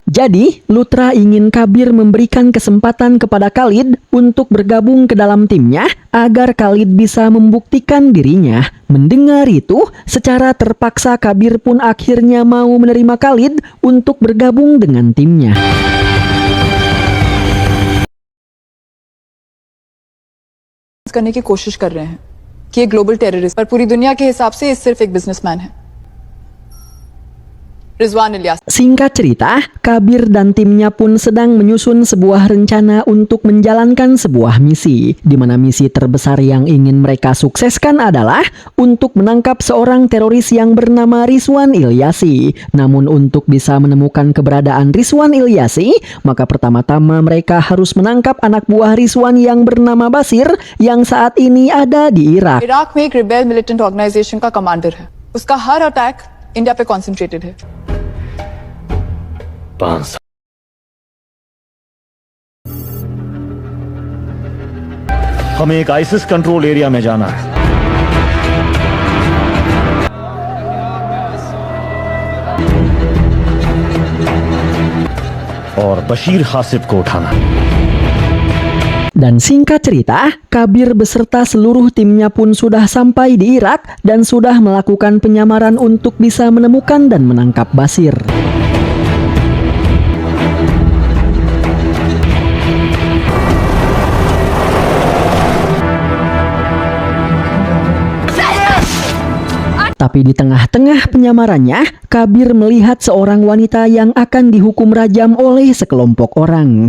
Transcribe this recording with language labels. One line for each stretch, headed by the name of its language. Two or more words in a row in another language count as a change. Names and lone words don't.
Indonesian: Jadi, Lutra ingin Kabir memberikan kesempatan kepada Khalid untuk bergabung ke dalam timnya agar Khalid bisa membuktikan dirinya. Mendengar itu, secara terpaksa Kabir pun akhirnya mau menerima Khalid untuk bergabung dengan timnya.
Hindi: करने की कोशिश कर रहे हैं कि ये
English: global terrorist
Hindi: पर पूरी दुनिया के हिसाब से ये सिर्फ एक बिजनेसमैन है, रिजवान इलियास।
Indonesian: Singkat cerita, Kabir dan timnya pun sedang menyusun sebuah rencana untuk menjalankan sebuah misi, di mana misi terbesar yang ingin mereka sukseskan adalah untuk menangkap seorang teroris yang bernama Rizwan Ilyasi. Namun untuk bisa menemukan keberadaan Rizwan Ilyasi, maka pertama-tama mereka harus menangkap anak buah Rizwan yang bernama Basir yang saat ini ada di Irak.
Hindi: इराक में एक
English: rebel militant organization
Hindi: का कमांडर है, उसका हर अटैक इंडिया पे कॉन्सेंट्रेटेड है। हमें एक आईसिस
English: control area
Hindi: में जाना है और बशीर हासिब को उठाना।
Indonesian: Dan singkat cerita, Kabir beserta seluruh timnya pun sudah sampai di Irak dan sudah melakukan penyamaran untuk bisa menemukan dan menangkap Basir. Tapi di tengah-tengah penyamarannya, Kabir melihat seorang wanita yang akan dihukum rajam oleh sekelompok orang.